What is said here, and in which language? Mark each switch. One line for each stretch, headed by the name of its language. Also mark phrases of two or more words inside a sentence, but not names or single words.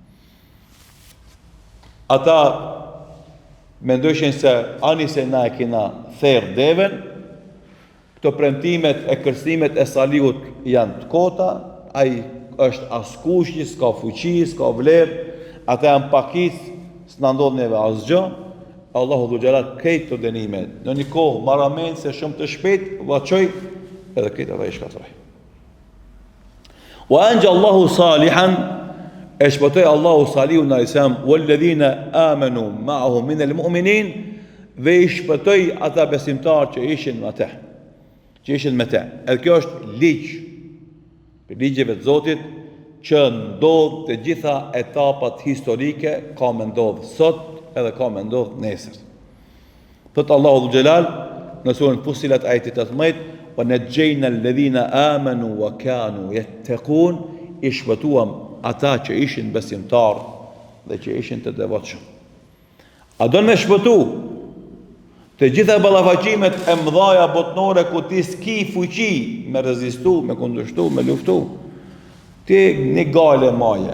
Albanian: Ata mendojshin se ani se na e kena therr devën, këto premtimet e kërcimet e Salihut janë të kota, ai është askush, s'ka fuqi, s'ka vlerë, ata janë pakicë, s'na ndodh neve asgjë. Allahu
Arabic: ذو الجلال
Albanian: këto dënime në një kohë marrëmend se shumë të shpejt vaçoj edhe këto ata i shkatroi.
Arabic: وأنجى الله صالحا,
Albanian: e shpëtoi Allahu Salihun
Arabic: عليه السلام والذين آمنوا معه من المؤمنين,
Albanian: dhe i shpëtoi ata besimtarë që ishin me te. Edhe kjo është ligj për ligjeve të Zotit që ndodh të gjitha etapat historike, ka me ndodh sot edhe ka me ndodh nesër. Thot Allahu dhul xhelal në surën Fussilat ajeti 18,
Arabic: ونجينا الذين آمنوا وكانوا يتقون,
Albanian: i shpëtuam ata që ishin besimtarë dhe që ishin të devotshëm. A do me shpëtu të gjitha ballafaqimet e mëdhaja botnore ku ti s'ki fuqi me rezistu, me kundërshtu, me luftu, ti një gale maje.